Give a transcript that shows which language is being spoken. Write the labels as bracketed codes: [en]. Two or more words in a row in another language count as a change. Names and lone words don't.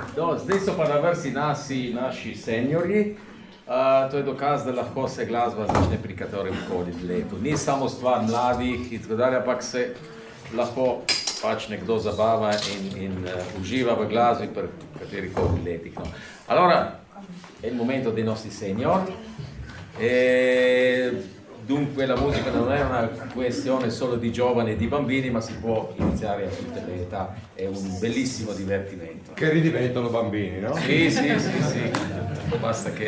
[sl] No, zdaj so pa na vrsti naši seniorji. To je dokaz, da lahko se glasba začne pri katerem koli letu. Ni samo stvar mladih in tako dalje, ampak se lahko pač nekdo zabava in uživa v glasbi per kateri koli letih. No. [it] Allora, è il momento dei nostri senior. Dunque la musica non è una questione solo di giovani e di bambini, ma si può iniziare a tutte le età, è un bellissimo divertimento. Che ridiventano bambini, no? Sì. Basta che...